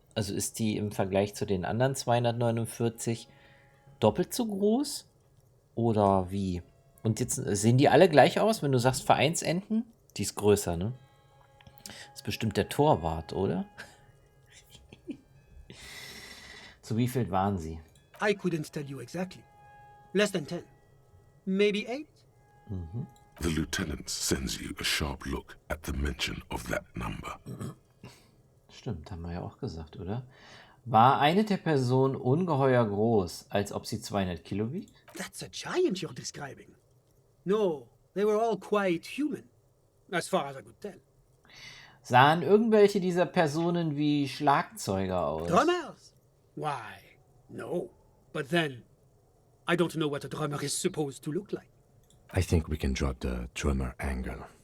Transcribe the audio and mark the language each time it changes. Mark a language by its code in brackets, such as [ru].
[de] Also ist die im Vergleich zu den anderen 249 doppelt so groß? Oder wie? Und jetzt sehen die alle gleich aus, wenn du sagst Vereinsenten? Die ist größer, ne? Das ist bestimmt der Torwart, oder? Zu wie viel waren sie? [en] I couldn't tell you exactly. Less than 10. Maybe 8? The lieutenant sends you a sharp look at the mention of that number. [de] Stimmt, haben wir ja auch gesagt, oder? War eine der Personen ungeheuer groß, als ob sie 200 Kilo wiegt? [en] That's a giant you're describing. No, they were all quite human, as far as I could tell. [de] Sahen irgendwelche dieser Personen wie Schlagzeuger aus? [en] Drummers? Why? No. But then, I don't know what a drummer is supposed to look like. I think we can drop the drummer angle.